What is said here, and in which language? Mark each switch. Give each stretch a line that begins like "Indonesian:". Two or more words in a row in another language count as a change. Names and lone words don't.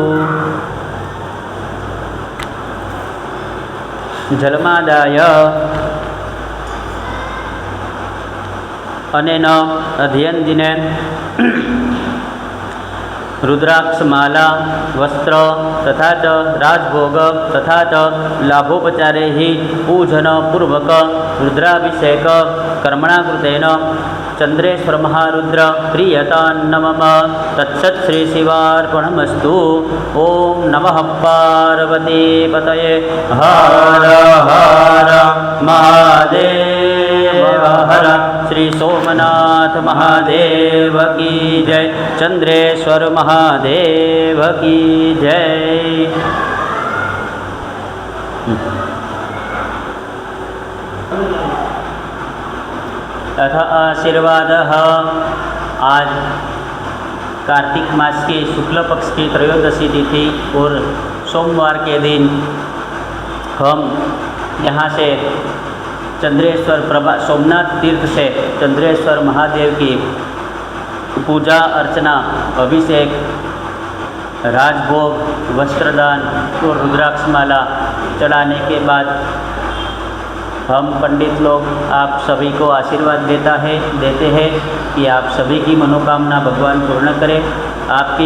Sanskrit: जलमादाय अनेन अध्ययन दिने रुद्राक्षमाला वस्त्र तथा च राजभोग तथा च लाभोपचारे ही पूजन पूर्वक रुद्राभिषेक कर्मणा कृतेन चंद्रेश्वर महारुद्र प्रियतां नमः। तत्सत् श्री शिवार्पणमस्तु। ओम नमः पार्वती पतये हर हर महादेव हर।
Hindi: श्री सोमनाथ महादेव की जय। चंद्रेश्वर महादेव की जय।
Sanskrit: अथ आशीर्वादः।
Hindi: आज कार्तिक मास की शुक्ल पक्ष की त्रयोदशी तिथि और सोमवार के दिन हम यहाँ से चंद्रेश्वर प्रभा सोमनाथ तीर्थ से चंद्रेश्वर महादेव की पूजा अर्चना अभिषेक राजभोग वस्त्रदान और रुद्राक्षमाला चढ़ाने के बाद हम पंडित लोग आप सभी को आशीर्वाद देते हैं कि आप सभी की मनोकामना भगवान पूर्ण करें।